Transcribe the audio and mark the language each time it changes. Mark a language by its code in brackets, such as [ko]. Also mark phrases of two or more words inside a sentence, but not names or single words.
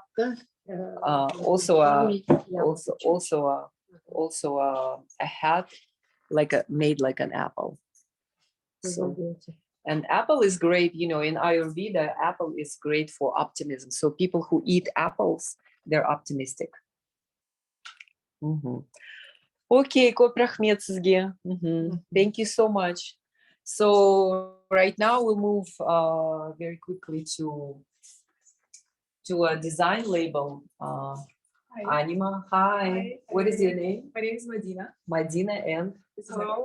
[en] Also a hat made like an apple. So, and apple is great, in Ayurveda, apple is great for optimism. So people who eat apples, they're optimistic. [kk] Okay, көп рахмет сізге. [en] Thank you so much. So right now we'll move very quickly to a design label. Hi. Anima, hi. What is your name? My name is Madina. Madina and? Hello.